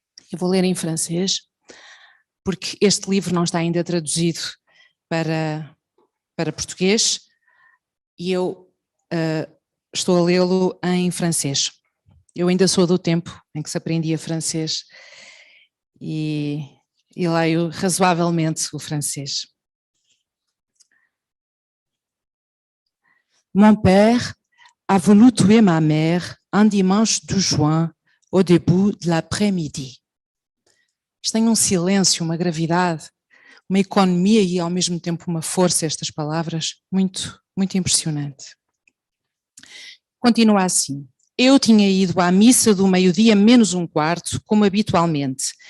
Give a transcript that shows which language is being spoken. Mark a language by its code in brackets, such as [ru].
[pt] Eu vou ler em francês, porque este livro não está ainda traduzido para português e eu estou a lê-lo em francês. Eu ainda sou do tempo em que se aprendia francês e leio razoavelmente o francês. [fr] Mon père a voulu tuer ma mère un dimanche de juin au début de l'après-midi. [pt] Isto tem um silêncio, uma gravidade, uma economia e ao mesmo tempo uma força, estas palavras, muito, muito impressionante. Continua assim. Eu tinha ido à missa do meio-dia menos um quarto, como habitualmente.